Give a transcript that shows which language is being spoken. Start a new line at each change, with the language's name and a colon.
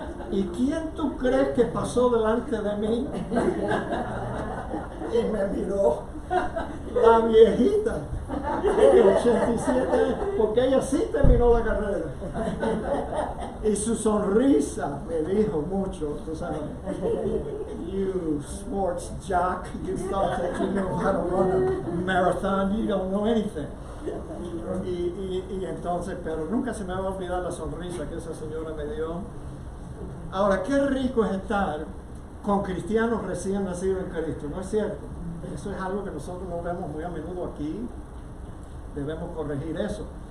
Spanish: ¿Y quién tú crees que pasó delante de mí? Y me miró la viejita de 87 años, porque ella sí terminó la carrera. Y su sonrisa me dijo mucho, tú sabes.
English: You sports jock, you thought that you know how to run a marathon, you don't know anything.
Spanish: Y entonces, pero nunca se me va a olvidar la sonrisa que esa señora me dio. Ahora, qué rico es estar con cristianos recién nacidos en Cristo, ¿no es cierto? Eso es algo que nosotros no vemos muy a menudo aquí, debemos corregir eso.